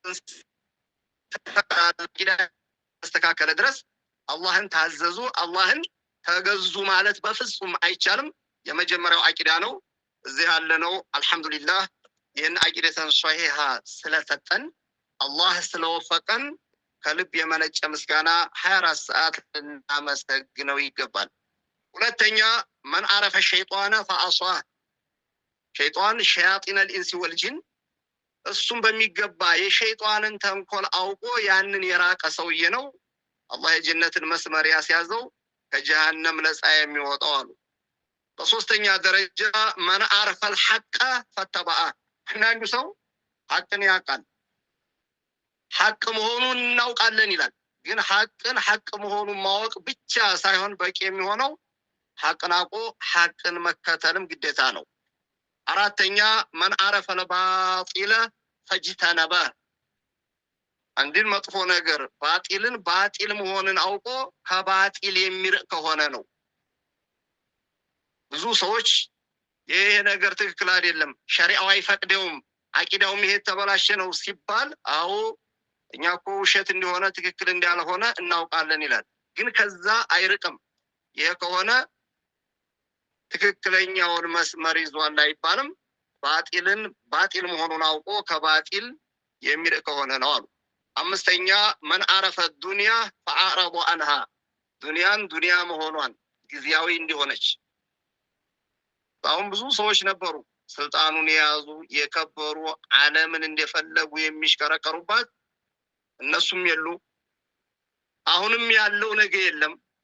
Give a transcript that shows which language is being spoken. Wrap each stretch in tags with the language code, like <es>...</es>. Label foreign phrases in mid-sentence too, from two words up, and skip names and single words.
<am>ተስተካከለ ድረስ አላህን ታዘዙ አላህን ተገዙ ማለት በፍጹም አይቻልም። የመጀመሪያው አቂዳ ነው። እዚህ ያለነው አልহামዱሊላህ ይህን</am> <ar>عقيدة صحيحة</ar> <am>ስለሰጠን አላህ ስለወፈቀን ከልብ የመነጨ ምስጋና 24 ሰዓት እናመሰግነው ይገባል። ሁለተኛ</am> <ar>من عرف الشيطان فعصاه شيطان شياطين الانس والجن</ar> <am>እሱም በሚገባ የሸይጣንን ተንኮል አውቆ ያንን የራቀ ሰውዬ ነው አላህ የጀነትን መስመር ያስያዘው ከጀሃነም ነፃ የሚወጣው አሉ። በሶስተኛ ደረጃ</am> <ar>من عرف الحق فاتبعه</ar> <am>አንዱ ሰው ሐቅን ያውቃል ሐቅ መሆኑን እናውቃለን ይላል። ግን ሐቅን ሐቅ መሆኑን ማወቅ ብቻ ሳይሆን በቂ የሚሆነው ሐቅን አውቆ ሐቅን መከተልም ግዴታ ነው። አራተኛ</am> <ar>من عرف الباطل فاجتنبه</ar> <am>አንድን መጥፎ ነገር ባጢልን ባጢል መሆኑን አውቆ ከባጢል የሚርቅ ከሆነ ነው። ብዙ ሰዎች ይሄ ነገር ትክክል አይደለም ሸሪዓው አይፈቅደውም አቂዳውም ይሄ ተበላሸ ነው ሲባል አዎ እኛ እኮ ውሸት እንደሆነ ትክክል እንዳልሆነ እናውቃለን ይላል። ግን ከዛ አይርቅም። ይሄ ከሆነ ትክክለኛውን መስመር ይዟል አይባልም። ባጢልን ባጢል መሆኑን አውቆ ከባጢል የሚርቅ ከሆነ ነው አሉ። አምስተኛ</am> <ar>من عرف الدنيا فأعرض عنها</ar> <am>ዱንያን ዱንያ መሆኗን ጊዜያዊ እንደሆነች አሁን ብዙ ሰዎች ነበሩ ስልጣኑን የያዙ የከበሩ ዓለምን እንደፈለጉ የሚሽከረከሩባት እነሱም የሉ አሁንም ያለው ነገር የለም</am>